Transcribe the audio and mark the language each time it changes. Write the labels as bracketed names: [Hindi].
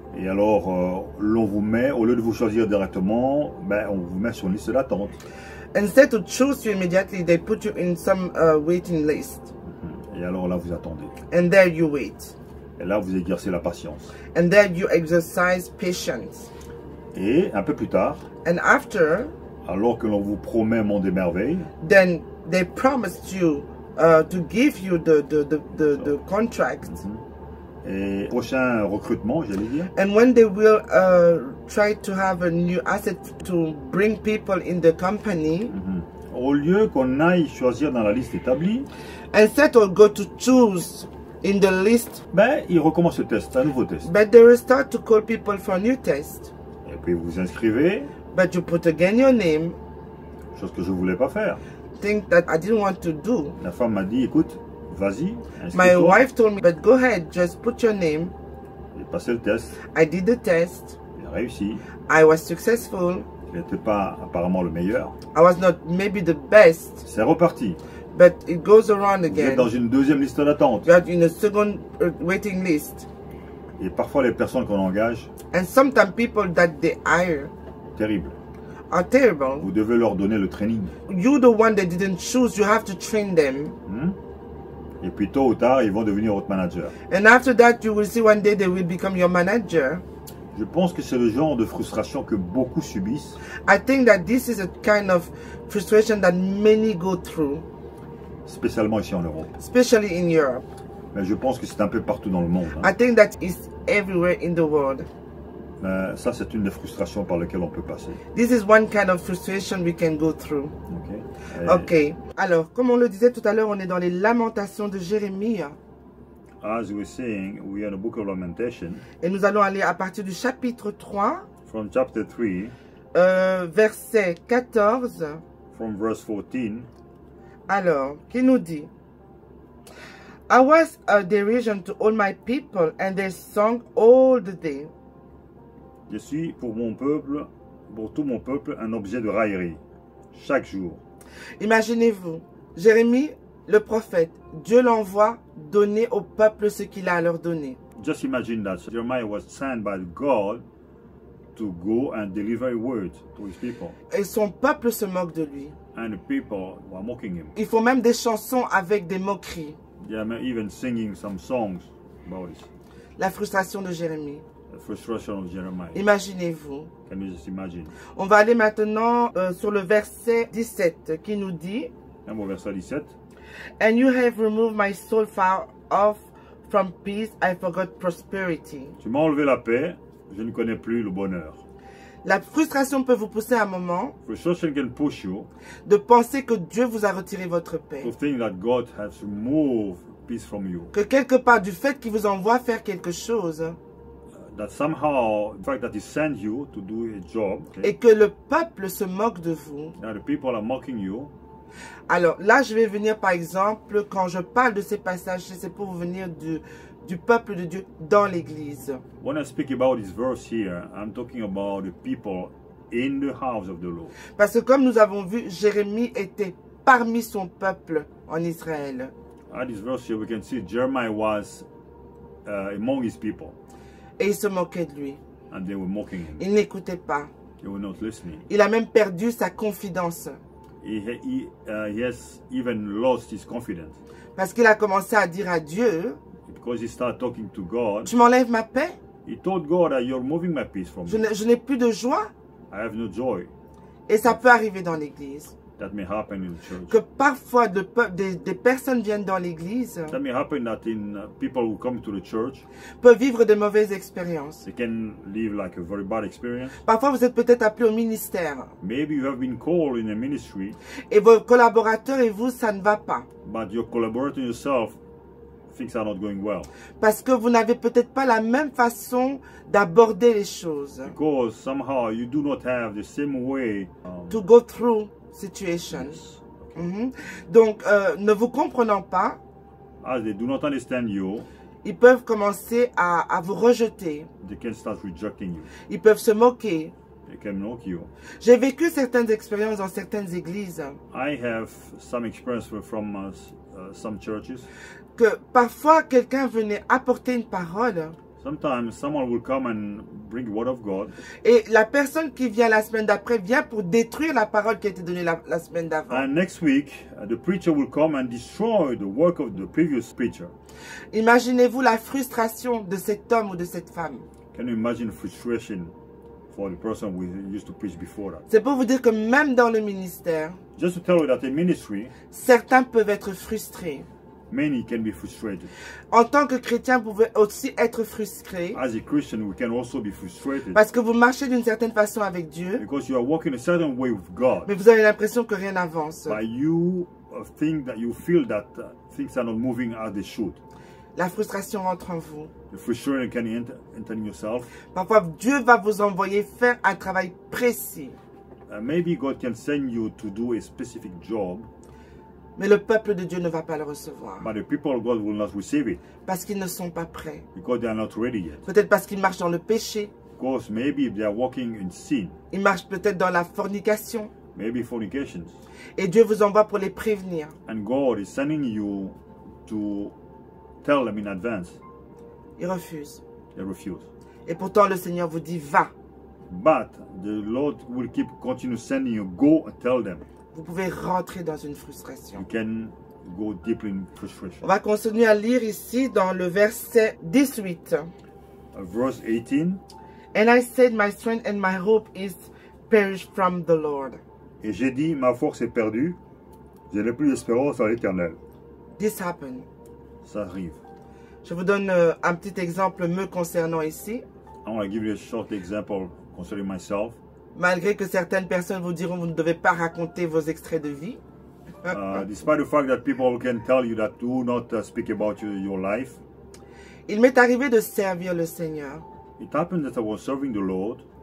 [French] Et alors, l'on vous met, au lieu de vous choisir directement, ben, on vous met sur une liste d'attente. [English] Instead to choose you immediately, they put you in some waiting list. [French] Et alors là, vous attendez. [English] And there you wait. [French] Et là, vous exercez la patience. [English] And there you exercise patience. [French] Et un peu plus tard, [English] and after, [French] alors que l'on vous promet un monde des merveilles, [English] then they promised you to give you the contract. [French] Et prochain recrutement, j'allais dire. [English] And when they will try to have a new asset to bring people in the company, [French] au lieu qu'on aille choisir dans la liste établie, [English] instead of go to choose in the list, [French] ben, ils recommencent le test, un nouveau test. [English] But they will start to call people for a new test. [French] Et puis vous vous inscrivez. [English] But you put again your name. [French] Chose que je ne voulais pas faire. [English] Thing that I didn't want to do. [French] La femme m'a dit, écoute, vas-y, [English] my wife told me, but go ahead, just put your name. [French] J'ai passé le test. [English] I did the test. [French] J'ai réussi. [English] I was successful. [French] Je n'étais pas apparemment le meilleur. [English] I was not maybe the best. [French] C'est reparti. [English] But it goes around again. [French] Vous êtes dans une deuxième liste d'attente. [English] You are in a second waiting list. [French] Et parfois les personnes qu'on engage. [English] And sometimes people that they hire. [French] Terrible. [English] Are terrible. [French] Vous devez leur donner le training. [English] You the one that didn't choose, you have to train them. [French] Et puis tôt ou tard, ils vont devenir votre manager. [English] And after that, you will see one day they will become your manager. [French] Je pense que c'est le genre de frustration que beaucoup subissent. [English] I think that this is a kind of frustration that many go through. [French] Spécialement ici en Europe. [English] Especially in Europe. [French] Mais je pense que c'est un peu partout dans le monde. [English] I think that is everywhere in the world. [French] Ça, c'est une des frustrations par lesquelles on peut passer. [English] This is one kind of frustration we can go through. Ok. [French] Alors, comme on le disait tout à l'heure, on est dans les lamentations de Jérémie. [English] As we were saying, we are in the book of Lamentation. [French] Et nous allons aller à partir du chapitre 3. [English] From chapter 3. [French] Verset 14. [English] From verse 14. [French] Alors, qui nous dit? [English] I was a derision to all my people, and they sung all the day. [French] Je suis pour mon peuple, pour tout mon peuple, un objet de raillerie, chaque jour. Imaginez-vous, Jérémie, le prophète, Dieu l'envoie donner au peuple ce qu'il a à leur donner. [English] Just imagine that Jeremiah was sent by God to go and deliver a word to his people. [French] Et son peuple se moque de lui. [English] And the people were mocking him. [French] Ils font même des chansons avec des moqueries. [English] They are even singing some songs about it. [French] La frustration de Jérémie. [English] The frustration of Jeremiah. [French] Imaginez-vous. [English] Can you just imagine? [French] On va aller maintenant sur le verset 17 qui nous dit. Au verset 17. [English] And you have removed my soul far off from peace, I forgot prosperity. [French] Tu m'as enlevé la paix, je ne connais plus le bonheur. La frustration peut vous pousser à un moment [English] Frustration can push you [French] de penser que Dieu vous a retiré votre paix. [English] to think that God has removed peace from you. [French] Que quelque part du fait qu'il vous envoie faire quelque chose [English] That somehow, the fact that he sent you to do a job, [French] et que le peuple se moque de vous. [English] that the people are mocking you. [French] Alors là, je vais venir par exemple, quand je parle de ces passages, c'est pour venir du peuple de Dieu dans l'église. [English] When I speak about this verse here, I'm talking about the people in the house of the Lord. [French] Parce que comme nous avons vu, Jérémie était parmi son peuple en Israël. [English] At this verse here, we can see Jeremiah was among his people, [French] Et il se moquait de lui. [English] and they were mocking him. [French] Il n'écoutait pas. [English] They were not listening. [French] Il a même perdu sa confidence. [English] He has even lost his confidence [French] Parce qu'il a commencé à dire à Dieu, [English] because he started talking to God. [French] tu m'enlèves ma paix? [English] He told God that you're moving my peace from me. [French] Je n'ai plus de joie. [English] I have no joy. [French] Et ça peut arriver dans l'église. [English] That may happen in the church. [French] Que parfois des personnes viennent dans l'église, [English] That may happen that in people who come to the church, [French] peuvent vivre de mauvaises expériences. [English] they can live like a very bad experience. [French] Parfois vous êtes peut-être appelé au ministère. [English] Maybe you have been called in a ministry, [French] Et vos collaborateurs et vous, ça ne va pas. [English] but your collaborator yourself, things are not going well. [French] Parce que vous n'avez peut-être pas la même façon d'aborder les choses. [English] Because somehow you do not have the same way. To go through situations. [French] Donc, ne vous comprenant pas, [English] As they do not understand you, [French] ils peuvent commencer à vous rejeter. [English] they can start rejecting you. [French] Ils peuvent se moquer. [English] They can mock you. [French] J'ai vécu certaines expériences dans certaines églises. [English] I have some experience from some churches. [French] Que parfois, quelqu'un venait apporter une parole. [English] Sometimes someone will come and bring the word of God. [French] Et la personne qui vient la semaine d'après vient pour détruire la parole qui a été donnée la semaine d'avant. [English] And next week, the preacher will come and destroy the work of the previous preacher. [French] Imaginez-vous la frustration de cet homme ou de cette femme. [English] Can you imagine frustration for the person who used to preach before that? [French] C'est pour vous dire que même dans le ministère, [English] Just to tell you that in ministry, [French] certains peuvent être frustrés. [English] many can be frustrated. [French] En tant que chrétien, vous pouvez aussi être frustré [English] As a Christian, we can also be frustrated [French] parce que vous marchez d'une certaine façon avec Dieu, [English] because you are walking a certain way with God, [French] mais vous avez l'impression que rien n'avance. [English] but you think that you feel that things are not moving as they should. [French] La frustration rentre en vous. [English] The frustration can enter in yourself. [French] Parfois, Dieu va vous envoyer faire un travail précis. [English] Maybe God can send you to do a specific job, [French] Mais le peuple de Dieu ne va pas le recevoir. [English] but the people of God will not receive it [French] Parce qu'ils ne sont pas prêts. [English] because they are not ready yet. [French] Peut-être parce qu'ils marchent dans le péché. [English] Because maybe they are walking in sin, [French] Ils marchent peut-être dans la fornication. [English] maybe fornications. [French] Et Dieu vous envoie pour les prévenir. [English] And God is sending you to tell them in advance. [French] Ils refusent. [English] They refuse. [French] Et pourtant, le Seigneur vous dit, va. [English] But the Lord will continue sending you, go and tell them. [French] Vous pouvez rentrer dans une frustration. [English] You can go deeply in frustration. [French] On va continuer à lire ici dans le verset 18. [English] Verse 18. And I said, my strength and my hope is perished from the Lord. [French] Et j'ai dit, ma force est perdue, je n'ai plus d'espérance en l'Éternel. [English] This happened. [French] Ça arrive. Je vous donne un petit exemple me concernant ici. [English] I want to give you a short example concerning myself. [French] Malgré que certaines personnes vous diront, vous ne devez pas raconter vos extraits de vie. [English] Despite the fact that people can tell you that do not speak about your life. [French] Il m'est arrivé de servir le Seigneur. [English] It happened that I was serving the Lord.